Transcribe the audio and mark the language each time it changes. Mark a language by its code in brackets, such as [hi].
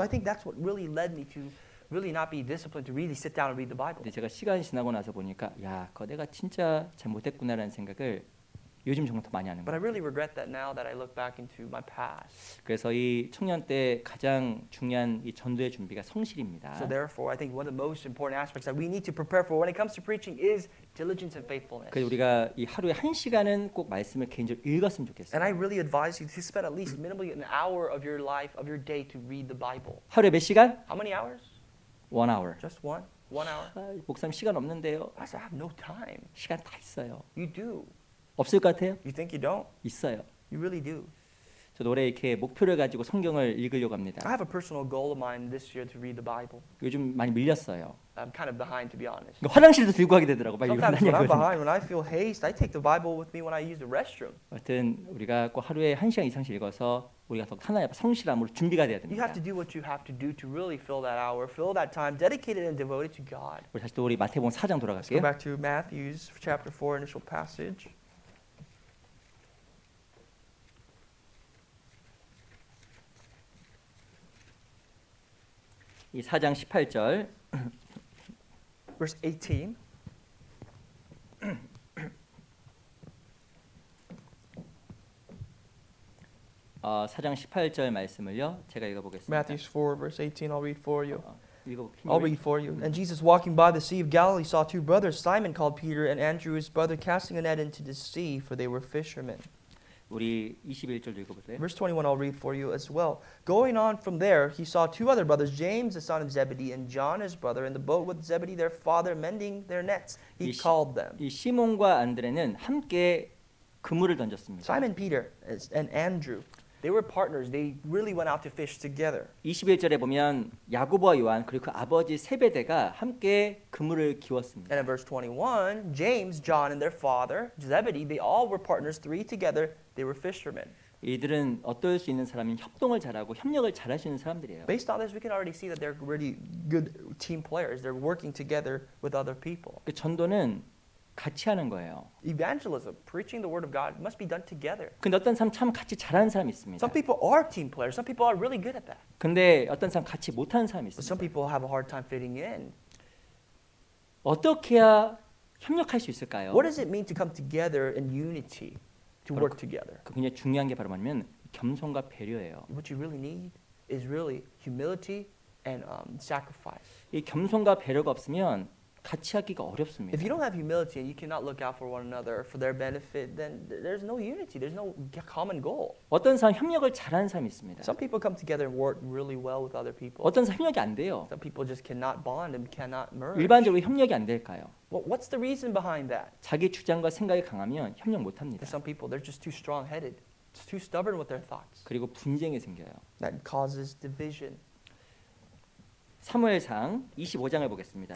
[en] I think that's what really led me to really not be disciplined to really sit down and read the Bible. [ko] 근데 제가 시간이 지나고 나서 보니까 야, 그거 내가 진짜 잘 못했구나라는 생각을 요즘 정말 더 많이 하는 [en] But I [ko] 거예요. [en] really regret that now that I look back into my past. [ko] 그래서 이 청년 때 가장 중요한 이 전도의 준비가 성실입니다. [en] So therefore, I think one of the most important aspects that we need to prepare for when it comes to preaching is diligence and faithfulness. [ko] 그래서 우리가 이 하루에 1시간은 꼭 말씀을 개인적으로 읽었으면 좋겠어요. [en] And I really advise you to spend at least minimally an hour of your life, of your day to read the Bible. [ko] 하루에 몇 시간? [en] How many hours? 1 hour. Just one? 1 hour? [ko] 아, 목사님 시간 없는데요. [en] I said, I have no time. [ko] 시간 다 있어요. [en] You do. [ko] 없을 것 같아요? [en] You think you don't? [ko] 있어요. [en] You really do. [ko] 저도 올해 이렇게 목표를 가지고 성경을 읽으려고 [en] I [ko] 합니다. [en] have a personal goal of mine this year to read the Bible. [ko] 요즘 많이 밀렸어요. [en] I'm kind of behind, to be honest. [ko] 그러니까 화장실도 들고 가게 되더라고. 빨리 [en] Sometimes when I'm [ko] 읽으려고. [en] behind, when I feel haste, I take the Bible with me when I use the restroom. [ko] 하여튼 우리가 꼭 하루에 1시간 이상씩 읽어서 우리가 더 하나의 성실함으로 준비가 돼야 [en] You [ko] 됩니다. [en] have to do what you have to do to really fill that hour, fill that time, dedicated and devoted to God. [ko] 우리 다시 또 우리 마태복음 4장 [en] Let's go back to Matthew's chapter 4 initial passage. [ko] 이 4장 18절. [en] Verse 18. [ko] 4장 18절 말씀을요. 제가 읽어보겠습니다. [en] Matthew 4, verse 18, I'll read for you. [ko] 읽어볼게요. [en] I'll read for you. And Jesus, walking by the Sea of Galilee, saw two brothers, Simon called Peter and Andrew his brother, casting a net into the sea, for they were fishermen. [ko] 우리 21절 읽어볼래요? [en] Verse 21, I'll read for you as well. Going on from there, he saw two other brothers, James the son of Zebedee and John his brother, in the boat with Zebedee their father, mending their nets. He called them. [ko] 이 시몬과 안드레는 함께 그물을 던졌습니다. [en] Simon Peter and Andrew, they were partners. They really went out to fish together. [ko] 21절에 보면 야고보와 요한 그리고 그 아버지 세베대가 함께 그물을 기웠습니다. [en] And in verse 21, James, John, and their father, Zebedee, they all were partners, three together. They were fishermen. [ko] 이들은 어떨 수 있는 사람인 협동을 잘하고 협력을 잘할 수 있는 사람들이에요. [en] Based on this, we can already see that they're really good team players. They're working together with other people. [ko] 그 전도는 같이 하는 거예요. [en] Evangelism, preaching the word of God, must be done together. [ko] 근데 어떤 사람 참 같이 잘하는 사람이 있습니다. [en] Some people are team players. Some people are really good at that. [ko] 근데 어떤 사람 같이 못하는 사람이 [en] But some [ko] 있습니다. [en] people have a hard time fitting in. [ko] 어떻게 해야 협력할 수 있을까요? [en] What does it mean to come together in unity, to work together? [ko] 그 굉장히 중요한 게 바로 뭐냐면 겸손과 배려예요. [en] What you really need is really humility and sacrifice. [ko] 이 겸손과 배려가 없으면 같이 하기가 어렵습니다. [en] If you don't have humility and you cannot look out for one another for their benefit, then there's no unity. There's no common goal. [ko] 어떤 사람 협력을 잘하는 사람이 있습니다. [en] Some people come together and work really well with other people. [ko] 어떤 사람 협력이 안 돼요. [en] Some people just cannot bond and cannot merge. [ko] 일반적으로 협력이 안 될까요? [en] Well, what's the reason behind that? [ko] 자기 주장과 생각이 강하면 협력 못 합니다. [en] For some people, they're just too strong-headed, just too stubborn with their thoughts. [ko] 그리고 분쟁이 생겨요. [en] That causes division. [ko] 사무엘상 25장을 보겠습니다.